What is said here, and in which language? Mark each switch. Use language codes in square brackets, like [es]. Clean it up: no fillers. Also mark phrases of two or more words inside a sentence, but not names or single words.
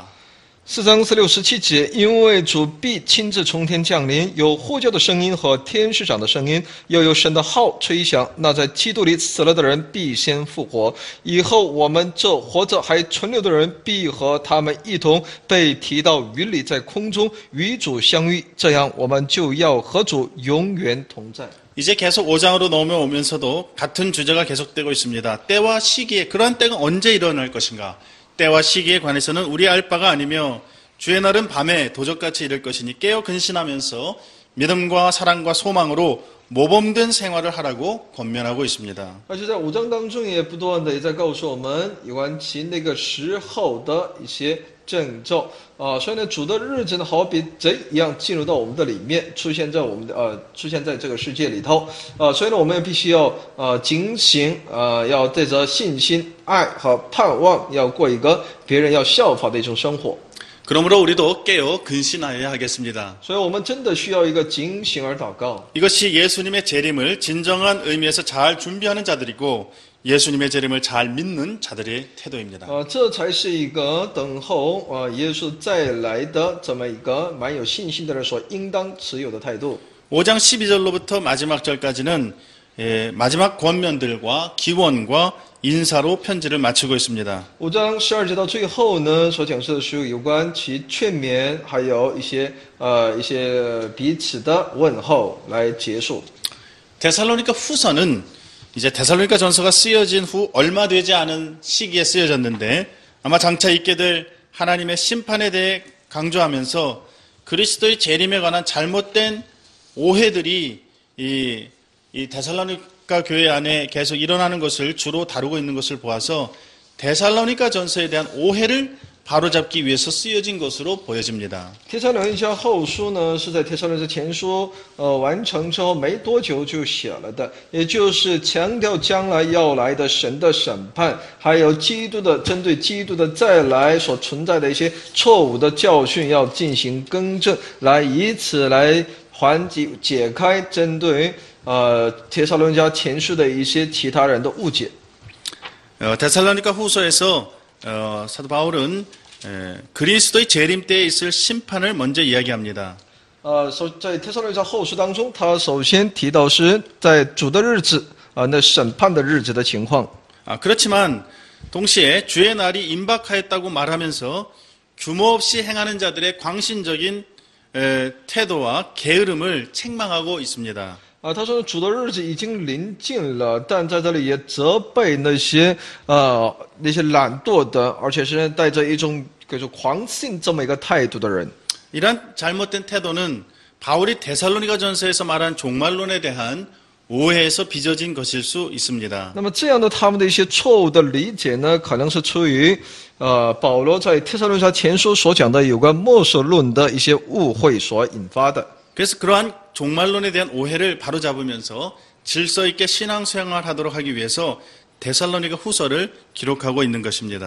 [zh] 4 章16、17节，因为主必亲自从天降临，有呼叫的声音和天使长的声音，又有神的号吹响。那在基督里死了的人必先复活，以后我们这活着还存留的人必和他们一同被提到云里，在空中与主相遇。这样，我们就要和主永远同在。 [ko] 이제 계속 5장으로 넘어오면서도 같은 주제가 계속되고 있습니다. 때와 시기에 그러한 때가 언제 일어날 것인가? 때와 시기에 관해서는 우리 알 바가 아니며 주의 날은 밤에 도적같이 이를 것이니 깨어 근신하면서 믿음과 사랑과 소망으로 모범된 생활을 하라고 권면하고 있습니다. [zh] 而且在5章当中也不断的也在告诉我们有关其那个时候的一些征兆所以呢，主的日子呢，好比贼一样进入到我们的里面，出现在这个世界里头所以呢，我们也必须要警醒要带着信心、爱和盼望，要过一个别人要效法的一种生活。 [ko] 그러므로 우리도 깨어 근신하여야 하겠습니다. [zh] 所以我们真的需要一个警醒而祷告。 [ko] 이것이 예수님의 재림을 진정한 의미에서 잘 준비하는 자들이고 예수님의 재림을 잘 믿는 자들의 태도입니다. [zh] 这才是一个等候耶稣再来的这么一个蛮有信心的人所应当持有的态度。 [ko] 5장 12절로부터 마지막 절까지는 마지막 권면들과 기원과 인사로 편지를 마치고 있습니다. [zh] 5 章12节到最后呢，所讲述的是有关其劝勉，还有一些彼此的问候来结束。 [ko] 데살로니가 후서는 이제 데살로니가 전서가 쓰여진 후 얼마 되지 않은 시기에 쓰여졌는데 아마 장차 있게 될 하나님의 심판에 대해 강조하면서 그리스도의 재림에 관한 잘못된 오해들이 이 데살로니가 교회 안에 계속 일어나는 것을 주로 다루고 있는 것을 보아서 데살로니가 전서에 대한 오해를 바로잡기 위해서 쓰여진 것으로 보여집니다. [zh] 帖撒罗尼迦后书呢，是在帖撒罗尼迦前书完成之后没多久就写了的，也就是强调将来要来的神的审判，还有针对基督的再来所存在的一些错误的教训，要进行更正，来以此来解开针对帖撒罗尼迦前书的一些其他人的误解。 [ko] 데살로니가 후서에서 사도 바울은 그리스도의 재림 때에 있을 심판을 먼저 이야기합니다. [zh] 在帖撒罗尼迦后书当中，他首先提到是在主的日子那审判的日子的情况。 [ko] 그렇지만 동시에 주의 날이 임박하였다고 말하면서 규모 없이 행하는 자들의 광신적인 태도와 게으름을 책망하고 있습니다. [zh] 他说主的日子已经临近了，但在这里也责备那些懒惰的，而且是带着一种狂信这么一个态度的人。 [ko] 이런 잘못된 태도는 바울이 데살로니가 전서에서 말한 종말론에 대한 오해에서 빚어진 것일 수 있습니다. [zh] 那么这样的他们的一些错误的理解呢，可能是出于保罗在帖撒罗尼迦前书所讲的有关末世论的一些误会所引发的。 [ko] 그래서 그러한 종말론에 대한 오해를 바로잡으면서 질서 있게 신앙생활 하도록 하기 위해서 데살로니가 후서를 기록하고 있는 것입니다.